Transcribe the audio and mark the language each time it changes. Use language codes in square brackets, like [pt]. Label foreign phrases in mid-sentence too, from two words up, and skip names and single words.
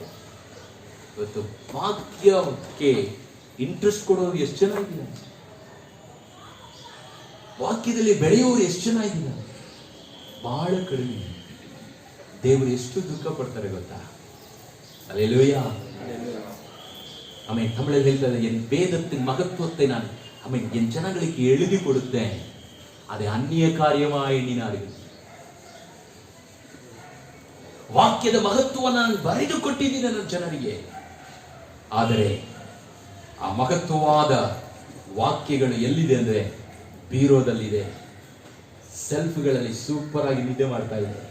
[kn] ಇವತ್ತು ವಾಕ್ಯಕ್ಕೆ ಇಂಟ್ರೆಸ್ಟ್ ಕೊಡೋರು ಎಷ್ಟು ಜನ ಇದ್ದಾರೆ? ವಾಕ್ಯದಲ್ಲಿ ಬೆಳೆಯೋರು ಎಷ್ಟು ಜನ ಇದ್ದಾರೆ? ಬಹಳ ಕಡಿಮೆ. ದೇವರು ಎಷ್ಟು ದುಃಖ ಪಡ್ತಾರೆ ಗೊತ್ತಾ? ಹಲ್ಲೆಲೂಯಾ. ಆಮೇಲೆ ತಮಿಳಲ್ಲಿ ಹೇಳ್ತಾರೆ, [ta] ಎನ್ ವೇದத்தின் மகத்துவத்தை நான் என் ஜனங்களுக்கு எழுதி கொடுத்தேன், அதை அந்நிய காரியமாய் எண்ணினார்கள். [kn] ವಾಕ್ಯದ ಮಹತ್ವ ನಾನು ಬರೆದು ಕೊಟ್ಟಿದ್ದೀನಿ ನನ್ನ ಜನರಿಗೆ. ಆದರೆ ಆ ಮಹತ್ವವಾದ ವಾಕ್ಯಗಳು ಎಲ್ಲಿದೆ ಅಂದ್ರೆ ಬೀರೋದಲ್ಲಿದೆ, ಸೆಲ್ಫ್ಗಳಲ್ಲಿ ಸೂಪರ್ ಆಗಿ ನಿದ್ದೆ ಮಾಡ್ತಾ ಇದೆ.